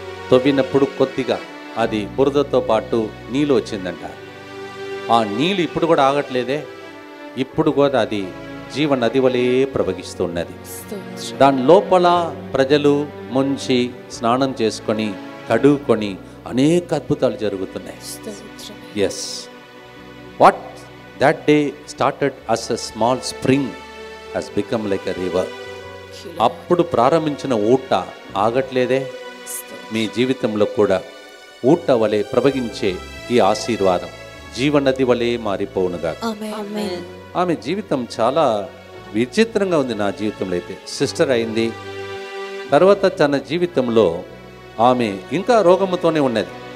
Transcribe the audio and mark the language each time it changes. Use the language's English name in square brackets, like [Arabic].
[Telugu] తవ్వినప్పుడు కొద్దిగా అది బురదతో పాటు నీళ్ళు వచ్చిందంట. ఆ నీళ్ళు ఇప్పుడు కూడా ఆగట్లేదే, ఇప్పుడు కూడా అది జీవ నది వలె ప్రవహిస్తున్నది. దాని లోపల ప్రజలు ముంచి స్నానం చేసుకొని కడుక్కొని అనేక అద్భుతాలు జరుగుతున్నాయి. [English] Yes, what that day started as a small spring has become like a river. [Telugu] అప్పుడు ప్రారంభించిన ఊట ఆగట్లేదే. మీ జీవితంలో కూడా ఊట వలె ప్రవహించే ఈ ఆశీర్వాదం జీవనది వలె మారిపోవునుగా. ఆమె జీవితం చాలా విచిత్రంగా ఉంది. నా జీవితంలో అయితే సిస్టర్ అయింది, తర్వాత తన జీవితంలో ఆమె ఇంకా రోగముతోనే ఉన్నది.